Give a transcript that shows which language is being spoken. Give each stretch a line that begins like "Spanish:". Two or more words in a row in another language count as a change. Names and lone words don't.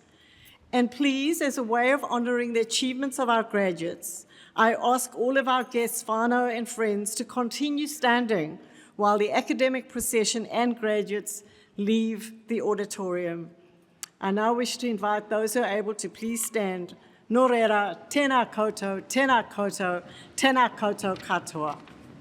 English: And please, as a way of honoring the achievements of our graduates, I ask all of our guests, whānau and friends, to continue standing while the academic procession and graduates leave the auditorium. I now wish to invite those who are able to please stand.
Māori: Nō reira, tēnā koutou, tēnā koutou, tēnā koutou katoa.